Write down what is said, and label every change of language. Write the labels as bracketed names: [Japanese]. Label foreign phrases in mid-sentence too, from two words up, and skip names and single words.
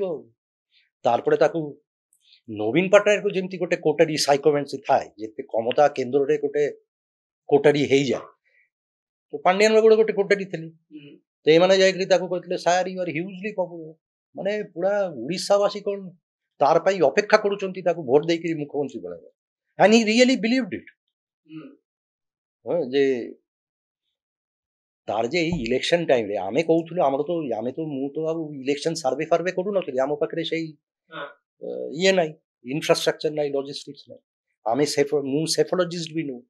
[Odia] ତାରପରେ ତାକୁ ନବୀନ ପଟ୍ଟନାୟକକୁ ଯେମିତି ଗୋଟେ କୋଟାରୀ ସାଇକୋମେନ୍ସ ଥାଏ, ଯେତେ କ୍ଷମତା କେନ୍ଦ୍ରରେ ଗୋଟେ କୋଟାରୀ ହେଇଯାଏ, ତ ପାଣ୍ଡିଆନ ବାବୁ ଗୋଟେ କୋଟାରୀ ଥିଲେ। ତ ଏମାନେ ଯାଇକରି ତାକୁ କହିଥିଲେ [English] Sir you are hugely popular, [Odia] ମାନେ ପୁରା ଓଡ଼ିଶାବାସୀ କଣ ତାର ପାଇଁ ଅପେକ୍ଷା କରୁଛନ୍ତି ତାକୁ ଭୋଟ ଦେଇକିରି ମୁଖ୍ୟମନ୍ତ୍ରୀ ବନାଇବା। [English] and he really believed it। [Odia] ଯେ ତାର ଯେ ଏଇ ଇଲେକ୍ସନ ଟାଇମରେ ଆମେ କହୁଥିଲୁ, ମୁଁ ତ ଆଉ ଇଲେକ୍ସନ ସର୍ଭେ ଫାର୍ଭେ କରୁନଥିଲି, ଆମ ପାଖରେ ସେଇ ଇଏ ନାହିଁ, ଇନଫ୍ରାଷ୍ଟ୍ରକ୍ଚର ନାହିଁ, ଲଜିଷ୍ଟିକ୍ସ ନାହିଁ, ମୁଁ ସେଫୋଲୋଜିଷ୍ଟ ବି ନୁହଁ।